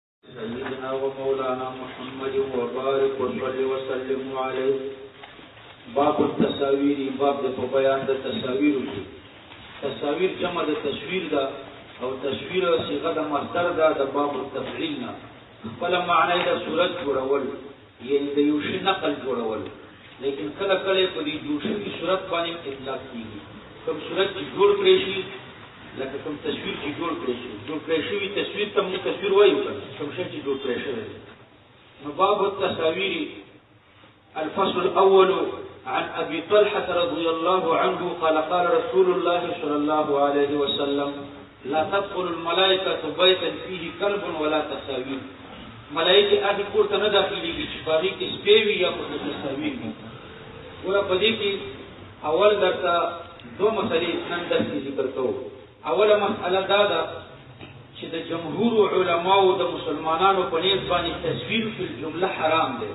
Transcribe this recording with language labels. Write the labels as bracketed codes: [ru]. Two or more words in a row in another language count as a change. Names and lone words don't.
[ar] سيدنا ومولانا محمد وبارك وصل وسلم عليه. باب التصاویر، [ps] باب د بیان د تصاویر کی. تصاویر جمع د تصویر دا او تصویر صيغه د مصدر دا د [ar] باب التفعیل [ps] نه. خپل معنی د صورت جوړول یعنی د یو شی نقل جوړول، لیکن کله کله په دې جوړشوي صورت باندې اطلاق کیږي. کوم صورت چې جوړ کړی شي لکه کوم تصویر چې جوړ کړی شي تصویر ته موږ تصویر وایو، کوم شی چې جوړ کړی شوی. [ar] نو باب التصاویر. الفصل الاول عن ابي طلحه رضي الله عنه قال قال رسول الله صلى الله عليه وسلم لا تدخل الملائكه بيتا فيه كلب ولا تصاوير. [ps] ملائکه هغه کور ته نه داخليږي چې باندې کې سپیوي یا په تصاویر وي. ورته په دې کې اول درته دوه مسلې نن درته ذکر کوو. اوله مسأله دا ده چې د جمهور علماو د مسلمانانو په نیت باندې تصویر [ar] فی الجمله [ps] حرام دی.